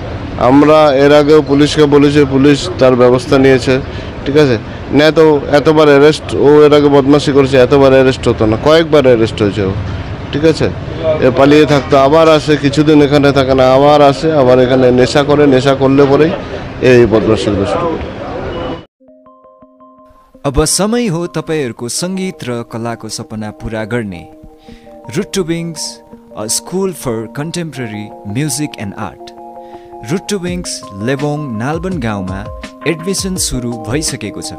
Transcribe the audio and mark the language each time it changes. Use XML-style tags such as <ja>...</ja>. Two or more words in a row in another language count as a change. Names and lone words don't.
<bn>আমরা এর আগেও পুলিশকে বলেছি, পুলিশ তার ব্যবস্থা নিয়েছে, ঠিক আছে? না তো এতবার অ্যারেস্ট, ও এর আগে বদমাশি করেছে, এতবার অ্যারেস্ট হতো না, কয়েকবার অ্যারেস্ট হয়েছে ও, ঠিক আছে? এ পালিয়ে থাকতো, আবার আসে, কিছুদিন এখানে থাকে না, আবার আসে, আবার এখানে নেশা করে, নেশা করলে পরেই এই</bn> <ne>बदमाशीहरू सुरु गर्यो। अब समय हो तपाईहरूको सङ्गीत र कलाको सपना पूरा गर्ने।</ne> <en>Root to Wings, a school for contemporary music and art.</en> <ne>रुट टु विङ्स लेबोङ नालबन गाउँमा एडमिसन सुरु भइसकेको छ।</ne>